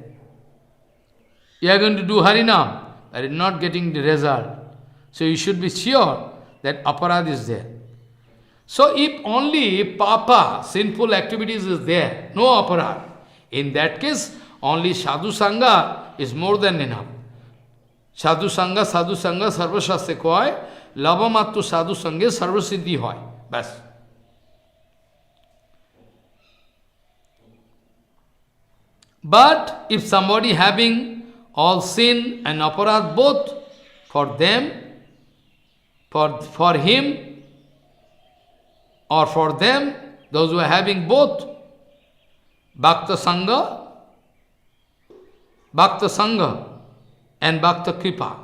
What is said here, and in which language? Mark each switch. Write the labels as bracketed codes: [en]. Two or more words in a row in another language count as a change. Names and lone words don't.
[en] You are going to do Harinam, but you are not getting the result. So you should be sure that aparad is there. So if only papa, sinful activities is there, no aparad, in that case, only [sa] sadhu sangha [en] is more than enough. [bn] সাধু সঙ্গ, সর্বশাস্ত্রে কয়, লবমাত্র সাধু সঙ্গে সর্বসিদ্ধি হয়. [en] Bas. But if somebody having all sin and aparad both, for them, for him, or for them, those who are having both, [sa] Bhakta Sangha [en] and [sa] Bhakta Kripa.